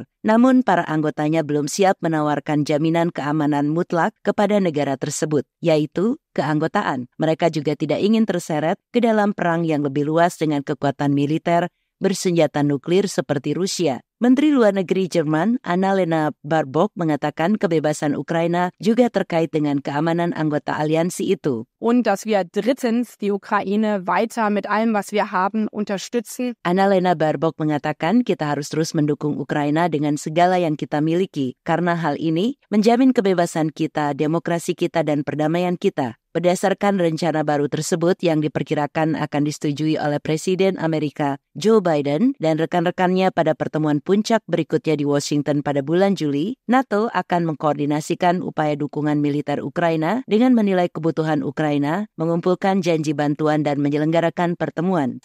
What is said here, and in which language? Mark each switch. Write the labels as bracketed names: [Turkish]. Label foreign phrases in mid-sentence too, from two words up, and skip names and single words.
[Indonesian] Namun para anggotanya belum siap menawarkan jaminan keamanan mutlak kepada negara tersebut, yaitu keanggotaan. Mereka juga tidak ingin terseret ke dalam perang yang lebih luas dengan kekuatan militer bersenjata nuklir seperti Rusia. Menteri Luar Negeri Jerman, Annalena Baerbock, mengatakan kebebasan Ukraina juga terkait dengan keamanan anggota aliansi itu. [German] Und dass wir drittens die Ukraine weiter mit allem, was wir haben, unterstützen. [Indonesian] Annalena Baerbock mengatakan kita harus terus mendukung Ukraina dengan segala yang kita miliki, karena hal ini menjamin kebebasan kita, demokrasi kita, dan perdamaian kita. Berdasarkan rencana baru tersebut yang diperkirakan akan disetujui oleh Presiden Amerika Joe Biden dan rekan-rekannya pada pertemuan puncak berikutnya di Washington pada bulan Juli, NATO akan mengkoordinasikan upaya dukungan militer Ukraina dengan menilai kebutuhan Ukraina, mengumpulkan janji bantuan dan menyelenggarakan pertemuan.